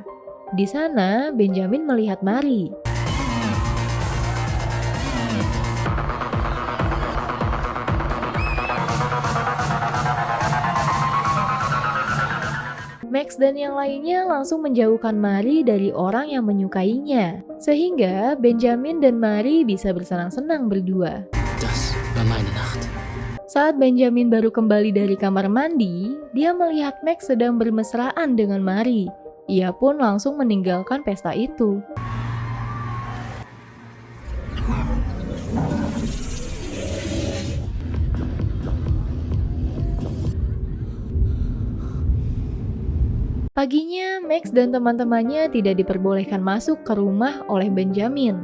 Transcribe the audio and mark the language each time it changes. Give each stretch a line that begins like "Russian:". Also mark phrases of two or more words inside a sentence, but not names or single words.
Indonesian: Di sana, Benjamin melihat Mari. Max dan yang lainnya langsung menjauhkan Mari dari orang yang menyukainya, sehingga Benjamin dan Mari bisa bersenang-senang berdua.
German: Das war meine Nacht.
Indonesian: Saat Benjamin baru kembali dari kamar mandi, dia melihat Max sedang bermesraan dengan Mari. Ia pun langsung meninggalkan pesta itu. Paginya, Max dan teman-temannya tidak diperbolehkan masuk ke rumah oleh Benjamin.